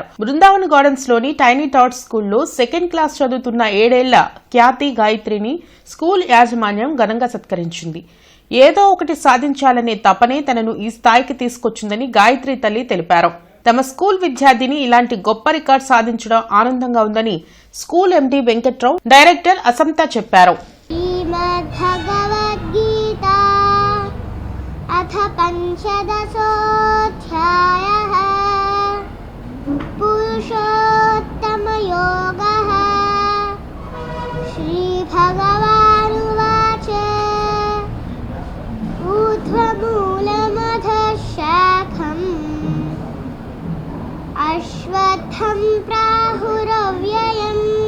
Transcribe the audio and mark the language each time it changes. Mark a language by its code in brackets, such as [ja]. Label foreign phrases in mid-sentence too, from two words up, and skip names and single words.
[te] బృందావన్ గార్డెన్స్ లోని టైనీ టాట్ స్కూల్లో 2nd క్లాస్ చదువుతున్న 7 ఏళ్ల ఖ్యాతి గాయత్రిని స్కూల్ యాజమాన్యం ఘనంగా సత్కరించింది. ఏదో ఒకటి సాధించాలనే తపనే తనను ఈ స్థాయికి తీసుకొచ్చిందని గాయత్రి తల్లి తెలిపారు. తమ స్కూల్ విద్యార్థిని ఇలాంటి గొప్ప రికార్డ్ సాధించడం ఆనందంగా ఉందని స్కూల్ ఎండీ వెంకట్రావు, డైరెక్టర్ అసంత చెప్పారు. [sa] अथ पंचदशोऽध्यायः पुरुषोत्तमयोगः श्रीभगवानुवाच ऊर्ध्वमूलमधः शाखम् अश्वत्थं प्राहुरव्ययम्